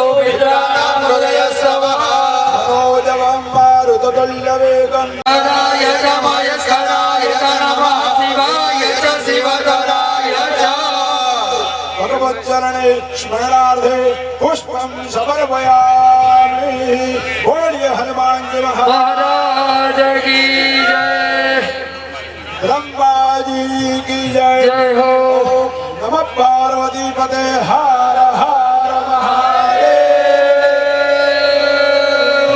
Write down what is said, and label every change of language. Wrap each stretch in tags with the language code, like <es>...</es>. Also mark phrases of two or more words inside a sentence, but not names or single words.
<sa>मित्राणां हृदयस्तवः मनोजवं मारुततुल्यवेगं नाराय नमः स्कराय नमः शिवाय च शिवतराय च भगवच्चरणे स्मरणार्थे पुष्पं समर्पयामि।</sa> <hi>बोलिए हनुमान जी महाराज की जय ब्रह्मा जी की जय हो। नमः पार्वती पते हर हर महादेव</hi>